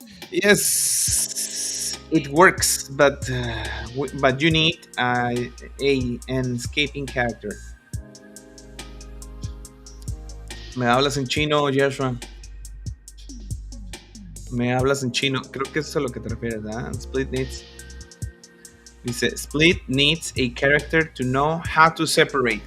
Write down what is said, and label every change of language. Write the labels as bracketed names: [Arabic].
[English] Yes, it works, but you need an escaping character. [Spanish] ¿Me hablas en chino, Joshua? Me hablas en chino. Creo que eso es a lo que te refieres, ¿verdad? [English] Dice, Split needs a character to know how to separate.